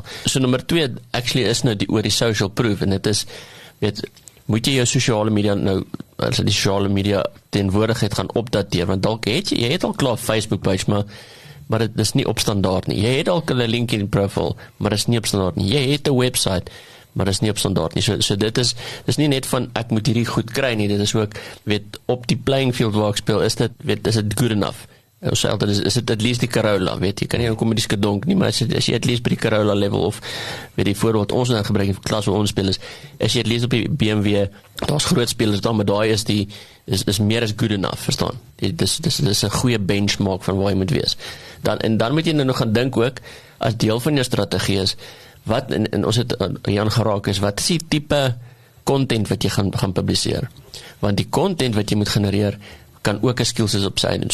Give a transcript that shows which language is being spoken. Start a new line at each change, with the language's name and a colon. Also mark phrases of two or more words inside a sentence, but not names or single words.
Afrikaans: So nommer 2 actually is nou oor die social proof en dit is moet jy jou sosiale media nou as die sosiale media teenwoordigheid gaan opdateer want dalk jy het al klaar Facebook page maar dit is nie op standaard nie. Jy het dalk 'n LinkedIn profiel, maar dit is nie op standaard nie. Jy het 'n website, maar dit is nie op standaard nie. So dis nie net van ek moet hierdie goed kry nie, dit is ook op die
English: playing field
Afrikaans: waar ek speel, is dit
English: good enough.
Afrikaans: Ons sê altyd, is dit
English: at least
Afrikaans: die Corolla, jy kan nie kom met die skedonk nie, maar as jy
English: at least
Afrikaans: by die Corolla level, of die voorbeeld ons nou gebruik in klas waar ons speel is jy
English: at least
Afrikaans: op die BMW, daar's groot spelers daar, maar daai is meer as
English: good enough,
Afrikaans: verstaan? Dis 'n goeie benchmark van waar jy moet wees. Dan moet jy nou nog gaan dink ook, as deel van jou strategie is, wat, en ons het Jan geraak is, wat is die tipe content wat jy gaan publiseer? Want die content wat jy moet genereer, kan ook 'n skills is op sy eie.